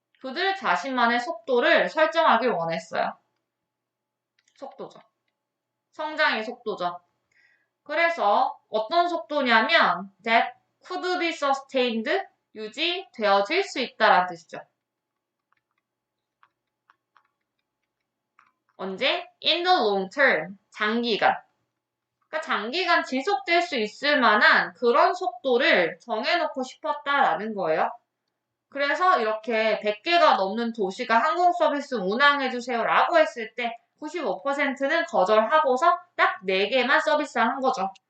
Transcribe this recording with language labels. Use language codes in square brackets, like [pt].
[ko] 그들 자신만의 속도를 설정하길 원했어요. 속도죠. 성장의 속도죠. 그래서 어떤 속도냐면 [en] that could be sustained, [ko] 유지되어질 수 있다라는 뜻이죠. 언제? [en] In the long term, 장기간. [ko] 그러니까 장기간 지속될 수 있을 만한 그런 속도를 정해놓고 싶었다라는 거예요. 그래서 이렇게 100개가 넘는 도시가 항공 서비스 운항해주세요 라고 했을 때 95%는 거절하고서 딱 4개만 서비스한 거죠.